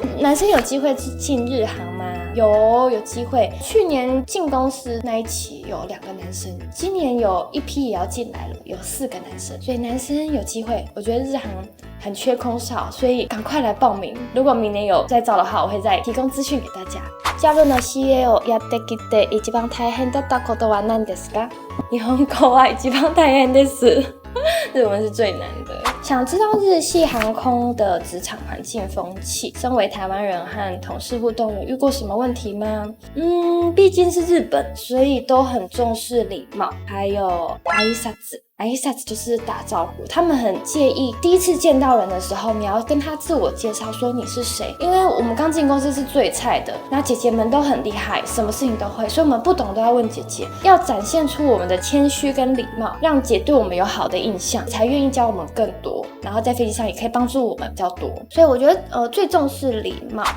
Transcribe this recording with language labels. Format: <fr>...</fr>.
<zh>男生有机会进日航吗？有机会。去年进公司那一期有2个男生，今年有一批也要进来了，有4个男生，所以男生有机会。我觉得日航很缺空少，所以赶快来报名。如果明年有再招的话，我会再提供资訊给大家。</zh> <ja>加入の CA をやってきて一番大変だったことは何ですか？日本語は一番大変です。</ja> <zh>日文是最难的。想知道日系航空的职场环境风气，身为台湾人和同事互动有遇过什么问题吗？毕竟是日本，所以都很重视礼貌，还有挨拶就是打招呼，他们很介意第一次见到人的时候，你要跟他自我介绍说你是谁，因为我们刚进公司是最菜的，那姐姐们都很厉害，什么事情都会，所以我们不懂都要问姐姐，要展现出我们的谦虚跟礼貌，让姐对我们有好的印象，才愿意教我们更多，然后在飞机上也可以帮助我们比较多，所以我觉得最重视礼貌。</zh>